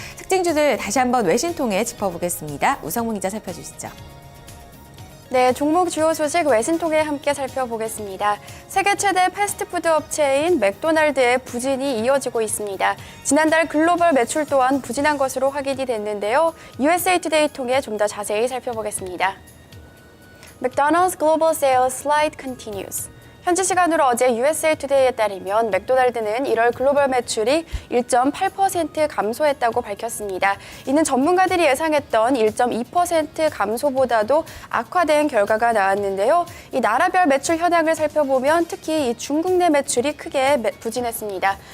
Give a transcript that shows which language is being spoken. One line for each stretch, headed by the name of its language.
Korean: 특징주들 다시 한번 외신 통해 짚어보겠습니다. 우성문 기자 살펴주시죠. 네, 종목 주요 소식 외신 통해 함께 살펴보겠습니다. 세계 최대 패스트푸드 업체인 맥도날드의 부진이 이어지고 있습니다. 지난달 글로벌 매출 또한 부진한 것으로 확인이 됐는데요.
English: USA Today
Korean: 통해 좀 더 자세히 살펴보겠습니다.
English: McDonald's global sales slide continues.
Korean: 현지 시간으로 어제 USA 투데이에 따르면 맥도날드는 1월 글로벌 매출이 1.8% 감소했다고 밝혔습니다. 이는 전문가들이 예상했던 1.2% 감소보다도 악화된 결과가 나왔는데요. 이 나라별 매출 현황을 살펴보면 특히 이 중국 내 매출이 크게 부진했습니다.